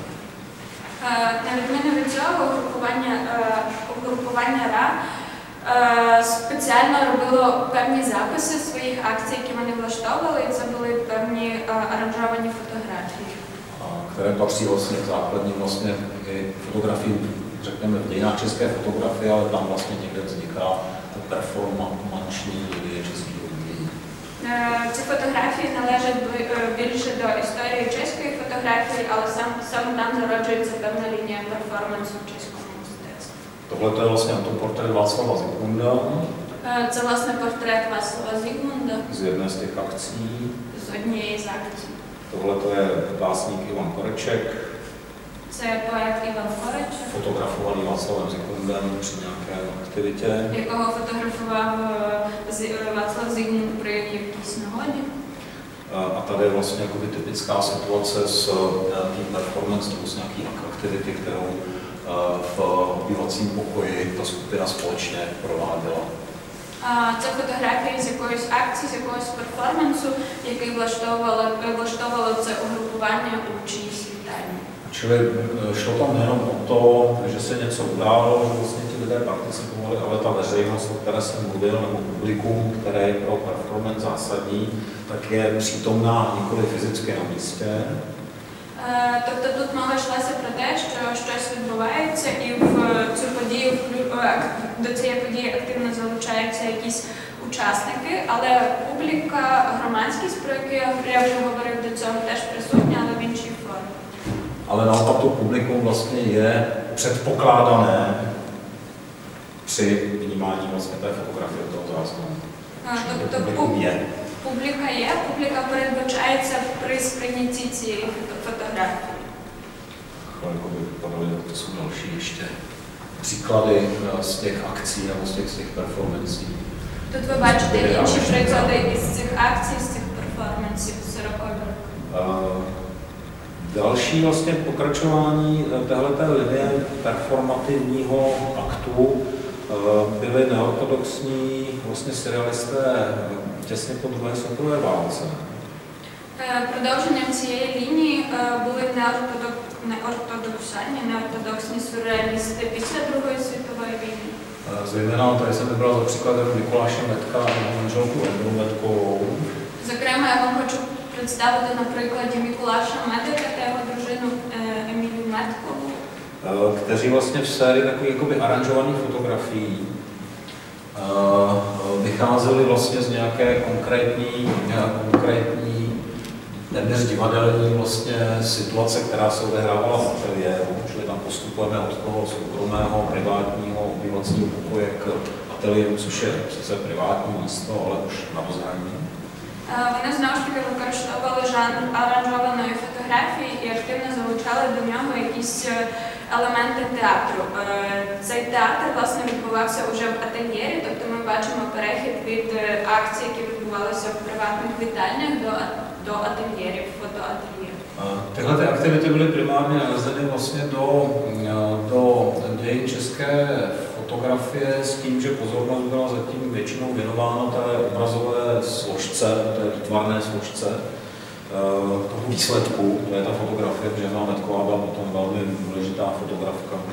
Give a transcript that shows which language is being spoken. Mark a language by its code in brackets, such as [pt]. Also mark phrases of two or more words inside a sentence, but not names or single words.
[uk] На відміну від цього, угрупування РА спеціально робило певні записи своїх акцій, які вони влаштовували, і це були певні аранжовані фотографії. [cs] Které patří vlastně k základním vlastně fotografii, řekněme v dějinách české fotografie, ale tam vlastně někde vzniká ta performanční linie českého umění. [uk] Ці фотографії належать більше до історії чеської фотографії, але саме там зароджується певна лінія перформансу в чеському мистецтві. [cs] Tohle je vlastně autoportrét Václava Zikmunda. [uk] Це, власне, портрет Václava Zikmunda [cs] Z jedné z těch akcí. [uk] з однієї з акцій. [cs] Tohle je básník Ivan Koreček. [uk] Це поет Іван Корич, [cs] Fotografovaný Václavem Zikmundem při nějaké aktivitě. [uk] якого фотографував Václav Zikmund при якійсь нагоді. [cs] A tady je vlastně jakoby typická situace s tím performance nebo s nějaký aktivity, kterou v obývacím pokoji ta skupina společně prováděla. [uk] Це фотографії з якоїсь акції, з якогось перформансу, який влаштовувало це угрупування у чиїсь вітальні. [cs] Čili šlo tam nejenom o to, že se něco událo, že vlastně ti lidé participovali, ale ta veřejnost, o které jsem mluvil, nebo publikum, které je pro performance zásadní, tak je přítomná nikoli fyzicky na místě. [uk] Тобто тут мова йшлася про те, що щось відбувається і в цю подію, до цієї події активно залучаються якісь учасники, але публіка, громадськість, про яку я вже говорив до цього, теж присутня, але в іншій формі. [cs] Ale naopak to publikum vlastně je předpokládané při vnímání vlastně té fotografie toho záznamu. [uk] Публіка передбачається при сприйнятті цієї фотографії. [cs] Chvilku by vypadaly, to jsou další ještě příklady z těch akcí nebo z těch performancí. [uk] Тут ви бачите інші приклади із цих акцій, з цих перформансів 40-х років. [cs] Další vlastně pokračování téhleté linie performativního aktu byly neortodoxní vlastně surrealisté těsně po druhé světové válce. [uk] Продовженням цієї лінії були неортодоксні сюрреалісти після Другої світової війни. [cs] Zejména tady jsem vybral za příklad Mikuláše Metka a jeho manželku Eminu Metkovou. [uk] Зокрема, я вам хочу представити на прикладі Миколаша Медика та його дружину Емілію Меткову. [cs] Kteří vlastně v sérii takových jakoby aranžovaných fotografií vycházeli vlastně z nějaké konkrétní téměř divadelní vlastně situace, která se odehrávala v ateliéru, čili tam postupujeme od toho soukromého, privátního obývacího pokoje k ateliéru, což je sice privátní místo, ale už na rozhraní. [uk] Вони знову ж таки використовували жанр аранжованої фотографії і активно залучали до нього якісь елементи театру. Цей театр, власне, відбувався уже в ательєрі, тобто ми бачимо перехід від акцій, які відбувалися в приватних вітальнях, до ательєрів, фотоательєрів. [cs] Tyhle ty aktivity byly primárně nalezeny vlastně do dějin české fotografie s tím, že pozornost byla zatím většinou věnována té obrazové složce, té výtvarné složce toho výsledku, to je ta fotografie, protože Emina Metková byla potom velmi důležitá fotografka.